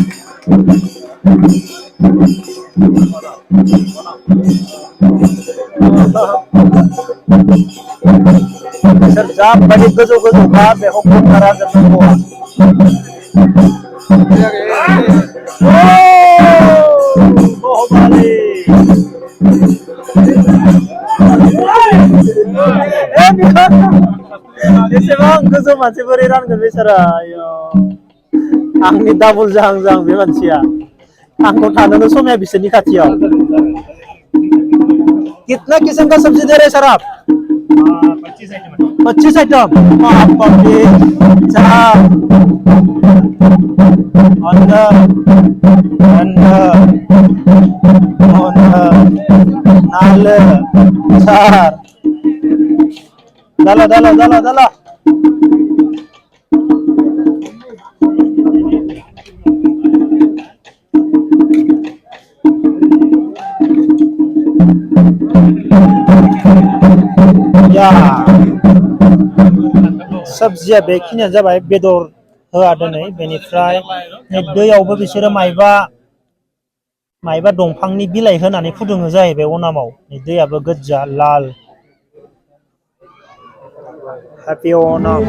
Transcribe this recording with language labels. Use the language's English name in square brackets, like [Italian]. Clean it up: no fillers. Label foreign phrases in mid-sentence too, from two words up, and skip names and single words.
[Bodo] बिसोर जाबायदि गोजौ गोजौखा बेखौ बुंना रानजोबनांगौ एसेबां गोजौ मानसि बोरै रानगोन बेसारा आंनि डाबल जाहां जाहां बे मानसिया आंखौ थानोनो समाया बिसोरनि खाथियाव [Hindi] कितना किस्म का सब्जी दे रहे सर आप [Bodo] 25 आइटम Dalo. [English] Ya, [Bodo] सब्जिया बेखिनिया जाबाय बेदर होआ दोनै बेनिफ्राय दैयावबो बिसोरो मायबा दंफांनि बिलाइ होनानै फुदुङो जाहैबाय अनामाव दैयाबो गोज्जा लाल [English] Happy Onam.